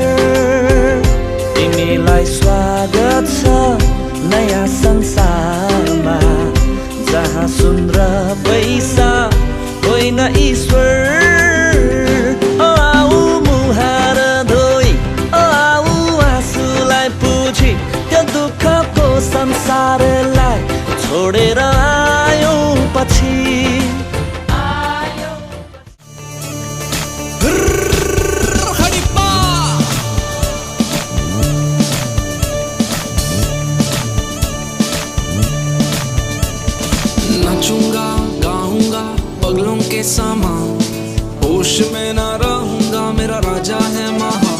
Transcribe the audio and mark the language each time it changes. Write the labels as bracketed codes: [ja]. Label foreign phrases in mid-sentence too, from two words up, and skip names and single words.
[ne] तिमीलाई स्वागत छ नयाँ संसारमा, जहाँ सुन र पैसा होइन ईश्वर। आऊ मुहार धोई, आऊ आँसुलाई पुछी, त्यो दुःखको संसारलाई छोडेर आयौँ पछि। [hi] नाचूंगा गाऊंगा पगलों के समान, होश में ना रहूंगा मेरा राजा है महान।